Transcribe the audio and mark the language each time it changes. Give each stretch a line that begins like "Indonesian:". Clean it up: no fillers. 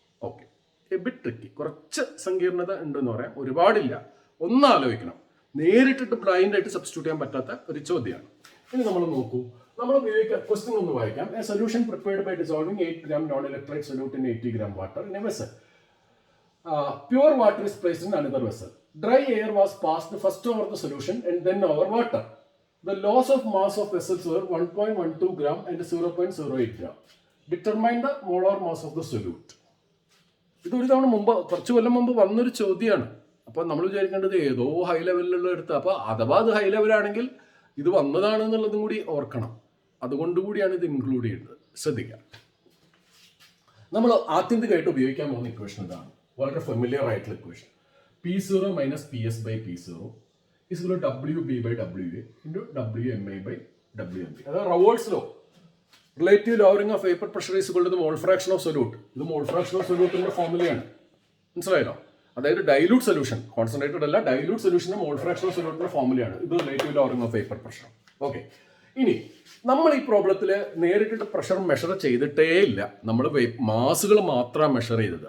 Malayalam: Okay, bit tricky, കുറച്ച് സങ്കീർണത ഉണ്ടെന്ന് പറയാം, ഒരുപാടില്ല. ഒന്ന് ആലോചിക്കണം, നേരിട്ടിട്ട് ബ്ലൈൻഡ് ആയിട്ട് സബ്സ്റ്റിറ്റ്യൂട്ട് ചെയ്യാൻ പറ്റാത്ത ഒരു ചോദ്യമാണ്. ഇനി നമ്മൾ നോക്കൂ, നമ്മൾ ഉപയോഗിക്കാം, ക്വസ്റ്റ്യൻ ഒന്ന് വായിക്കാം.
English: A solution prepared by dissolving 8 gram non electrolyte solute in 80 gram water in a vessel. Pure water is placed in another vessel. Dry air was passed first over the solution and then over water. The loss of mass of vessels were 1.12 gram and 0.08 gram. Determine the molar mass of the solute.
Malayalam: ഇതൊരു തവണ മുമ്പ്, കുറച്ച് കൊല്ലം മുമ്പ് വന്നൊരു ചോദ്യമാണ്. അപ്പോൾ നമ്മൾ വിചാരിക്കേണ്ടത് ഏതോ ഹൈ ലെവലിലുള്ള എടുത്ത്, അപ്പോൾ അഥവാ അത് ഹൈ ലെവലാണെങ്കിൽ ഇത് വന്നതാണെന്നുള്ളതും കൂടി ഓർക്കണം. അതുകൊണ്ടുകൂടിയാണ് ഇത് ഇൻക്ലൂഡ് ചെയ്യുന്നത്, ശ്രദ്ധിക്കാം. നമ്മൾ ആത്യന്തികമായിട്ട് ഉപയോഗിക്കാൻ പോകുന്ന ഇക്വേഷൻ ഇതാണ്, വളരെ ഫെമിലിയർ ആയിട്ടുള്ള equation.
English: P0 minus PS by P0 is equal to WB by WA into WMA by WMB.
Malayalam: അതായത്
English: Raoult's law, relative lowering of vapour pressure is equal to the mole fraction of solute.
Malayalam: ഇത് mole fraction of സൊല്യൂട്ടിന്റെ ഫോർമുലയാണ്, മനസ്സിലായല്ലോ. അതായത് dilute solution, concentrated അല്ല, dilute സൊല്യൂഷന്റെ mole fraction of സൊല്യൂട്ടിന്റെ ഫോർമുലയാണ്. ഇത് relative lowering of vapour pressure. Okay, ഇനി നമ്മൾ ഈ പ്രോബ്ലത്തിൽ നേരിട്ടിട്ട് pressure measure ചെയ്തിട്ടേ ഇല്ല, നമ്മൾ മാസുകൾ മാത്രമാണ് മെഷർ ചെയ്തത്.